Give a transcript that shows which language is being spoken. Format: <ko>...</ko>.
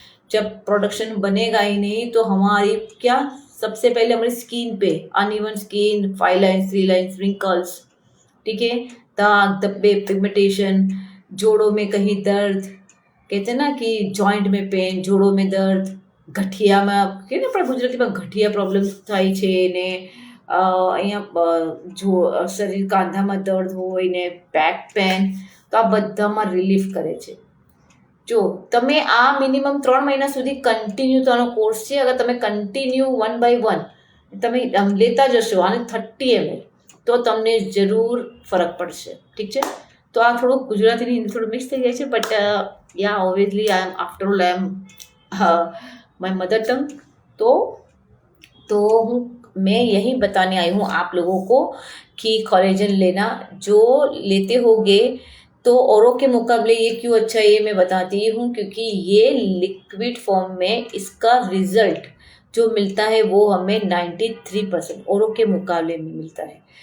<hi>जब प्रोडक्शन बनेगा ही नहीं तो हमारी क्या, सबसे पहले हमारी स्किन पे uneven skin, 5 lines, 3 lines, wrinkles, ठीक है, दाग धब्बे, पिगमेंटेशन, जोड़ों में कहीं दर्द, कहते हैं ना कि जॉइंट में पेन, जोड़ों में दर्द,</hi> <gu>ગઠિયામાં કે ને આપણા ગુજરાતીમાં ગઠિયા પ્રોબ્લેમ થાય છે ને અહીંયા જો શરીર કાંધામાં દર્દ હોય ને બેક પેન, તો આ બધામાં રિલીફ કરે છે. જો તમે આ મિનિમમ 3 મહિના સુધી કન્ટિન્યુ તમારો કોર્સ છે, અગર તમે કન્ટિન્યુ 1 by 1 તમે લેતા જશો આને 30 ml, તો તમને જરૂર ફરક પડશે. ઠીક છે. તો આ થોડુંક ગુજરાતીની હિન્દી થોડું મિક્સ થઈ જાય છે,</gu> <en>But yeah obviously I am my mother tongue.</en> <hi>तो मैं यही बताने आई हूँ आप लोगों को कि कोलेजन लेना, जो लेते होगे तो औरों के मुकाबले ये क्यों अच्छा है, ये मैं बताती हूँ. क्योंकि ये लिक्विड फॉर्म में इसका रिजल्ट जो मिलता है वो हमें 93% औरों के मुकाबले में मिलता है।</hi>